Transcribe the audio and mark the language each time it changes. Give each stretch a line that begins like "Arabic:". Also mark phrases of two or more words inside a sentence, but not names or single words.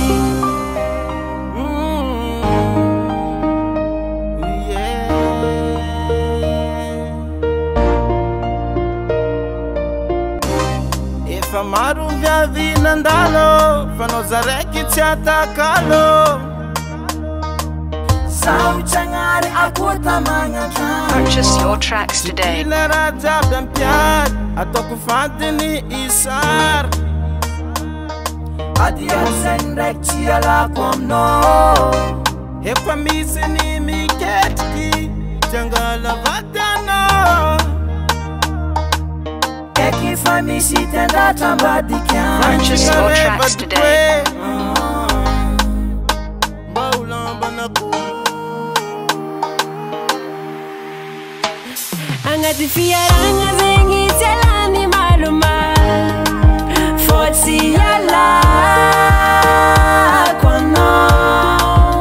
Malagasy: Efa maro viavy nandalo fa anao zaraiky tsy atakalo. Zaho tsagnary akota magnatrano.
English: Purchase your tracks today.
Malagasy: Ila raha jiaby ampiady ataoko fantiny isary. Adiady zegny ndraiky tsy alako aminao. Efa misy ny miketriky jangala vady anao. Eky fa misy tendratra ambadikiany.
English: Purchase your tracks today.
Malagasy: Mba ulambanako. Agnaty fiaragna zegny tsy alany malomano fô tsy ialako anao.